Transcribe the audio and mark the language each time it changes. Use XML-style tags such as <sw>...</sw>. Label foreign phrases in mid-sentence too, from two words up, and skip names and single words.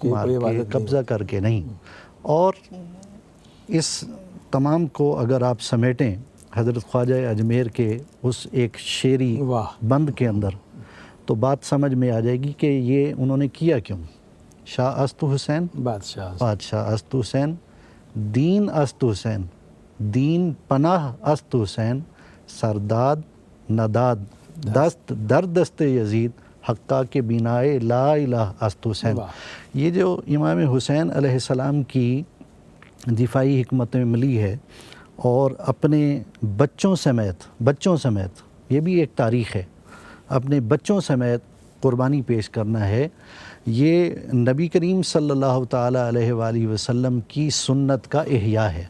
<ur>کے، مار کوئی کے، عبادت نہیں۔ قبضہ کر کے نہیں۔ اور اس تمام کو اگر آپ سمیٹیں حضرت خواجہ اجمیر کے اس ایک شعری واہ، بند کے اندر، تو بات سمجھ میں آ جائے گی کہ یہ انہوں نے کیا کیوں۔</ur> <fa>شاہ است حسین، بادشاہ است حسین، دین است حسین، دین پناہ است حسین، سرداد نداد دست در دست یزید، حقہ کے بینائے لا الہ است حسین۔</fa> <ur>یہ جو امام حسین</ur> <ar>علیہ السلام</ar> <ur>کی دفاعی حکمت عملی ہے، اور اپنے بچوں سمیت یہ بھی ایک تاریخ ہے، اپنے بچوں سمیت قربانی پیش کرنا ہے، یہ نبی کریم</ur> <ar>صلی اللہ تعالیٰ علیہ وآلہ وسلم</ar> <ur>کی سنت کا احیاء ہے۔</ur>